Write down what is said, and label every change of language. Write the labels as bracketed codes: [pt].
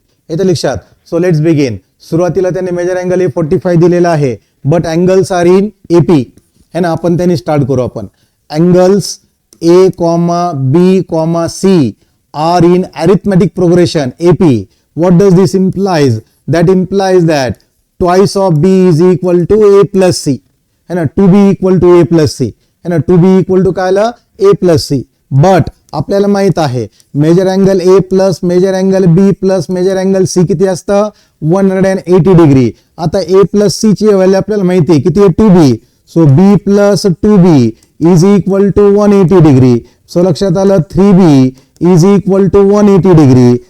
[mr] इथे लक्षात. [en] So let's begin. [mr] सुरुवातीला त्यांनी मेजर अँगल ए 45 दिलेला आहे, [en] but angles are in AP [mr] है ना. आपण त्यांनी स्टार्ट करू. [en] आपण angles A comma B comma C are in arithmetic progression AP. What does this implies? That implies that twice of B is equal to A plus C है ना. 2B equal to A plus C है ना. 2B equal to काय आलं A plus C. But [mr] आपल्याला माहित आहे [en] Measure angle A plus measure angle B plus measure angle C किती असतं 180 degree. आता A प्लस C ची व्हॅल्यू [mr] आपल्याला माहिती आहे किती आहे [en] 2B. So B plus 2B is equal to 180 degree. So [mr] लक्षात आलं [en] 3B is equal to 180 degree.